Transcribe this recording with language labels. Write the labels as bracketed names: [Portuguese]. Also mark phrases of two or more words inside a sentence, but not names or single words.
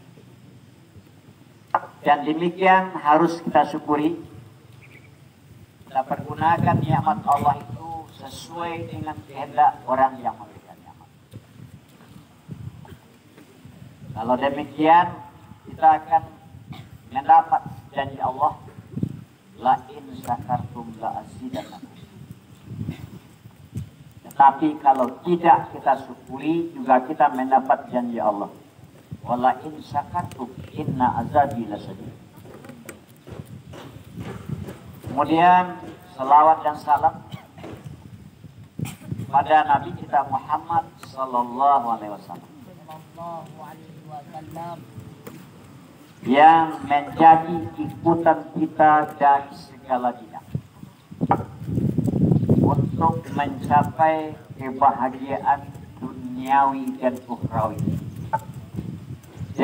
[Indonesian] Dan demikian harus kita syukuri. Kita pergunakan nikmat Allah itu sesuai dengan kehendak orang yang memberikan nikmat. Kalau demikian, kita akan mendapat janji Allah, [Arabic] لئن شكرتم لأزيدنكم. [Indonesian] Tetapi kalau tidak kita syukuri, juga kita mendapat janji Allah, [Arabic] ولئن شكرتم إن عذابي لشديد. [Indonesian] Kemudian selawat dan salam pada Nabi kita Muhammad [Arabic] صلى الله عليه وسلم [Indonesian] yang menjadi ikutan kita dari segala bidang untuk mencapai kebahagiaan duniawi dan ukhrawi.